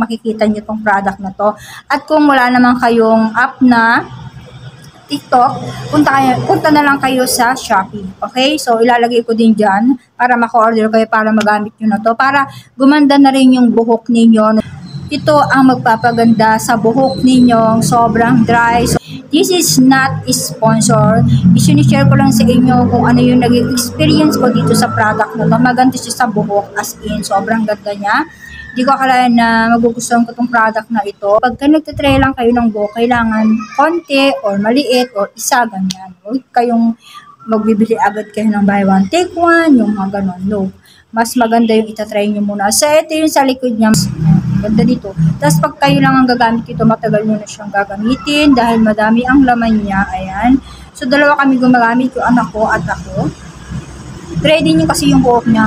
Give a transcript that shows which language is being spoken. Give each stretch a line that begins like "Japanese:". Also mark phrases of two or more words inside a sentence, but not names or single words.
Filipino: Makikita nyo tong product na to. At kung wala naman kayong app na TikTok, punta na lang kayo sa Shopee. Okay? So, ilalagay ko din dyan para maka-order kayo, para magamit nyo na to. Para gumanda na rin yung buhok ninyo. Ito ang magpapaganda sa buhok ninyong sobrang dry.
English: So, this is not sponsor.
Filipino: I-share ko lang sa inyo kung ano yung naging experience ko dito sa product na to. Maganda siya sa buhok,
English: as in.
Filipino: Sobrang ganda niya. Hindi ko akalain na magugustuhan ko itong product na ito. Pagka nagtitry lang kayo ng buhok, kailangan konti or maliit or isa, ganyan. Huwag kayong magbibili agad kayo ng
English: buy one, take one,
Filipino: yung mga ganon. No. Mas maganda yung itatry nyo muna. So, ito yung sa likod niya. Ganda dito. Tapos, pag kayo lang ang gagamit ito, matagal nyo na siyang gagamitin dahil madami ang laman niya. Ayan. So, dalawa kami gumagamit, yung anak ko at ako. Ready nyo kasi yung buhok niya.